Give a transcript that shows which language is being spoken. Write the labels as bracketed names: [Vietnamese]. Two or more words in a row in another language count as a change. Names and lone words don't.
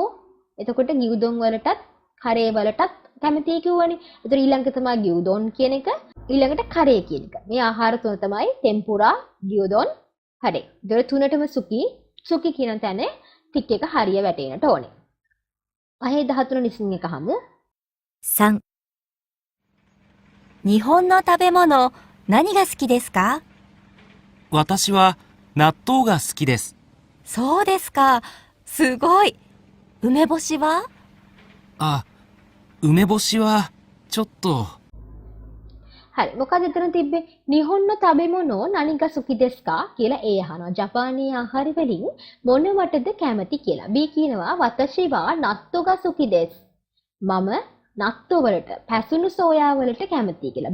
[Sinhala] එතකොට ගියුදොන් වලටත් කරේ වලටත් කැමති කිව්වනේ. එතකොට ඊළඟට තමයි ගියුදොන් කියන එක. ඊළඟට කරේ කියන එක. මේ ආහාර තුන තමයි තෙම්පුරා, ගියුදොන්, කරේ. ඒතර තුනටම සුකි කියන තැන ටික එක හරිය වැටෙන්නට ඕනේ. 5-13 listening එක අහමු. [Japanese] 3、日本の食べ物、何が好きですか？私は納豆が好きです。そうですか。すごい。梅干しは？あ、梅干しはちょっと。 [Sinhala] හරි මොකද එතන තිබ්බේ [Japanese] 日本の食べ物何が好きですか [Sinhala] කියලා ඒ අහනවා. ජපානීය ආහාර වලින් මොනවටද කැමති කියලා. B කියනවා [Japanese] 私は納豆が好きです. [Sinhala] මම නත්තෝ වලට පැසුණු සෝයා වලට කැමති කියලා.